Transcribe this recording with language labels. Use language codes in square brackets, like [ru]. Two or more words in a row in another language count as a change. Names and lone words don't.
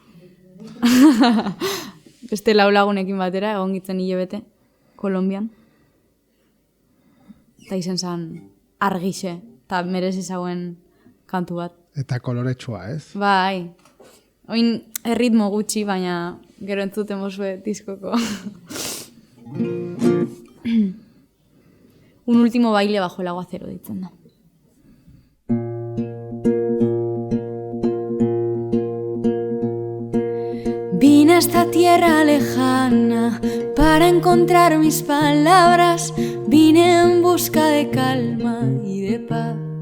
[eu] Beste lagunekin batera, egon gitzen hilabete, Kolombian. Eta izen zan argixe, eta merezi zauen kantu bat. Eta koloretsua, ez? Bai. Oin erritmo gutxi, baina gero entzuten bozue diskoko. [es] Un último baile bajo el aguacero, [eu] ditzen da. [es] Vine a esta tierra lejana para encontrar mis palabras. Vine en busca de calma y de paz.